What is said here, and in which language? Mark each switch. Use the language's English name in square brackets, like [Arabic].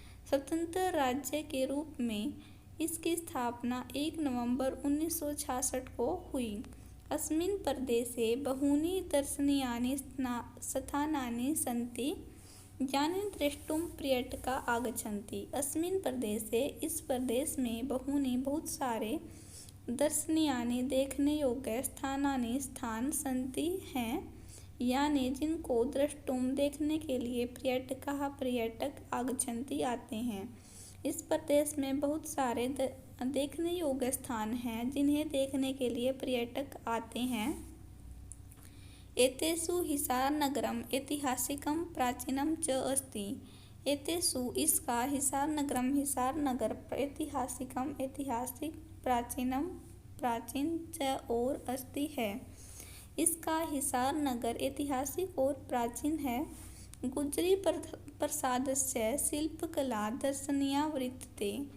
[Hindi] स्वतंत्र राज्य के रूप में इसकी स्थापना 1 नवंबर 1966 को हुई। [Sanskrit] अस्मिन् प्रदेशे बहूनि दर्शनीयानि स्थानानि सन्ति यानि द्रष्टुं पर्यटकाः आगच्छन्ति। अस्मिन् प्रदेशे [Hindi] इस प्रदेश में बहुत सारे दर्शनीयानि देखने योग्य स्थान [Sanskrit] सन्ति [Hindi] हैं, यानी जिनको द्रष्टुम देखने के लिए पर्यटक [Sanskrit] आगच्छन्ति [Hindi] आते हैं। इस प्रदेश में बहुत सारे देखने योग्य स्थान हैं जिन्हें देखने के लिए पर्यटक आते हैं। [Sanskrit] एतेषु हिसार नगरम ऐतिहासिकम प्राचीनम च अस्ति। [Hindi] एतेषु इसका हिसार नगर ऐतिहासिक प्राचीन च और अस्ति है। इसका हिसार नगर ऐतिहासिक और प्राचीन है। [Sanskrit] गुजरी प्रसादस्य शिल्पकला दर्शनीया वर्तते।